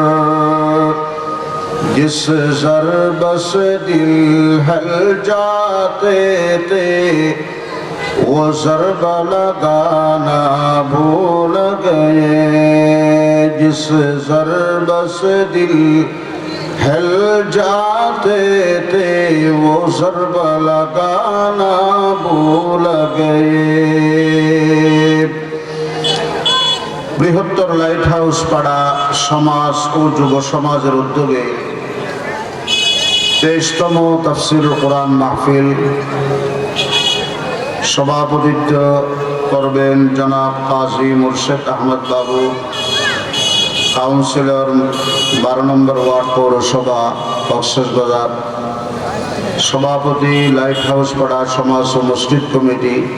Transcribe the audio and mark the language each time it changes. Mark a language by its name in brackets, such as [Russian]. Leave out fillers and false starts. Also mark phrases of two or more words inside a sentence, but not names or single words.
[Urdu] جس ضرب سے دل ہل جاتے تھے وہ ضرب لگانا بھول گئے جس ضرب سے دل ہل جاتے تھے وہ ضرب لگانا بھول گئے [Bangla] বৃহত্তর লাইট হাউস পাড়া সমাজ ও যুব সমাজের উদ্যোগে 23তম তাফসীরুল কোরআন মাহফিল সভাপতিত্ব করবেন জনাব কাজী মুর্শেদ আহমদ বাবু কাউন্সিলর 12 নম্বর ওয়ার্ড পৌরসভা কক্সবাজার সভাপতি লাইট হাউস পাড়া সমাজ ও মসজিদ কমিটি